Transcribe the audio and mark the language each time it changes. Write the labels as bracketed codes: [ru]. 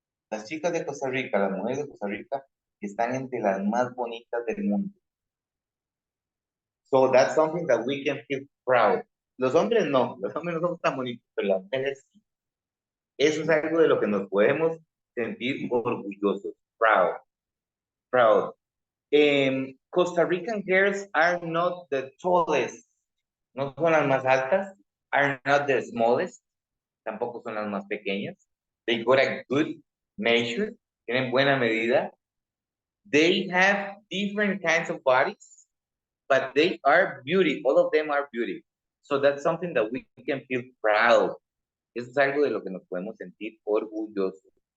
[es] Las chicas de Costa Rica, las mujeres de Costa Rica, están entre las más bonitas del mundo. [en] So that's something that we can feel proud. [es] Los hombres no son tan bonitos, pero las mujeres sí. Eso es algo de lo que nos podemos sentir orgullosos. Proud. [en] Costa Rican girls are not the tallest, [es] no son las más altas, [en] are not the smallest, [es] tampoco son las más pequeñas. [en] They got a good measure, [es] tienen buena medida. [en] They have different kinds of bodies, but they are beauty. All of them are beauty. So that's something that we can feel proud. [es] Eso es algo de lo que nos podemos sentir orgullosos.